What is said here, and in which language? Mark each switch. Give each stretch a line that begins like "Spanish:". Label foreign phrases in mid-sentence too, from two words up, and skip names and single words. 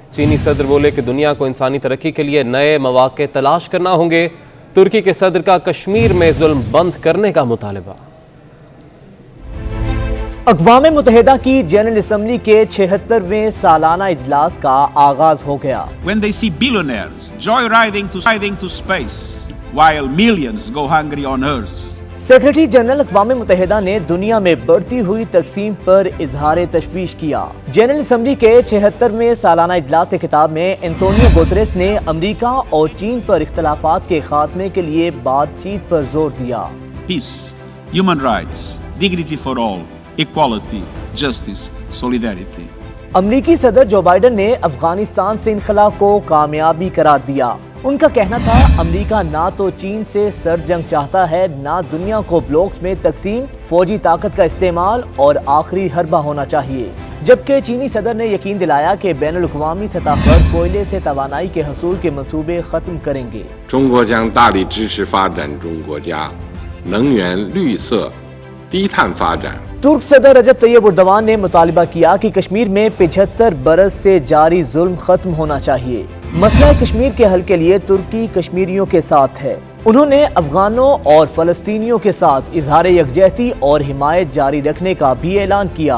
Urdu: چینی صدر بولے کہ دنیا کو انسانی ترقی کے لیے نئے مواقع تلاش کرنا ہوں گے۔ ترکی کے صدر کا کشمیر میں ظلم بند کرنے کا مطالبہ۔ اقوام متحدہ کی جنرل اسمبلی کے 76ویں سالانہ اجلاس کا آغاز ہو گیا۔
English: When they see billionaires joyriding to space while millions go hungry on Earth.
Urdu: سیکرٹری جنرل اقوام متحدہ نے دنیا میں بڑھتی ہوئی تقسیم پر اظہار تشویش کیا۔ جنرل اسمبلی کے 76ویں سالانہ اجلاس کے خطاب میں انٹونیو گوتریس نے امریکہ اور چین پر اختلافات کے خاتمے کے لیے بات چیت پر زور دیا۔
English: Peace, human rights, dignity for all, equality, justice, solidarity.
Urdu: امریکی صدر جو بائیڈن نے افغانستان سے انخلا کو کامیابی قرار دیا۔ ان کا کہنا تھا امریکہ نہ تو چین سے سرد جنگ چاہتا ہے، نہ دنیا کو بلاکس میں تقسیم، فوجی طاقت کا استعمال اور آخری حربہ ہونا چاہیے۔ جبکہ چینی صدر نے یقین دلایا کہ بین الاقوامی سطح پر کوئلے سے توانائی کے حصول کے منصوبے ختم کریں گے۔
Chinese: 中国将大力支持发展中国家能源绿色低碳发展。
Urdu: ترک صدر رجب طیب اردوان نے مطالبہ کیا کہ کشمیر میں 75 برس سے جاری ظلم ختم ہونا چاہیے۔ مسئلہ کشمیر کے حل کے لیے ترکی کشمیریوں کے ساتھ ہے۔ انہوں نے افغانوں اور فلسطینیوں کے ساتھ اظہار یکجہتی اور حمایت جاری رکھنے کا بھی اعلان کیا۔